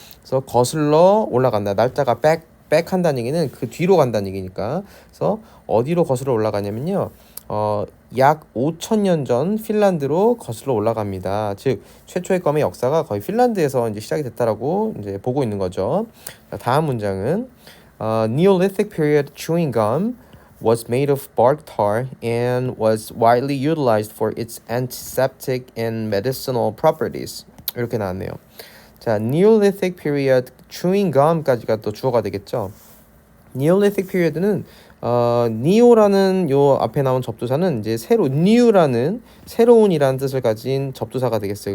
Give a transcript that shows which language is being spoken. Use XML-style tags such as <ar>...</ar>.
<ko>그래서 거슬러 올라간다. 날짜가 back 한다는 얘기는 그 뒤로 간다는 얘기니까. 그래서 어디로 거슬러 올라가냐면요. 약 5,000년 전 핀란드로 거슬러 올라갑니다. 즉 최초의 껌의 역사가 거의 핀란드에서 이제 시작이 됐다라고 이제 보고 있는 거죠. 자, 다음 문장은</ko> <en>Neolithic period chewing gum was made of bark tar and was widely utilized for its antiseptic and medicinal properties.</en> <ko>이렇게 나왔네요. 자,</ko> <en>Neolithic period chewing gum</en> <ko>까지가 또 주어가 되겠죠. Neolithic period는 neo라는 요 앞에 나온 접두사는 이제 new라는 새로운이라는 뜻을 가진 접두사가 되겠어요.</ko>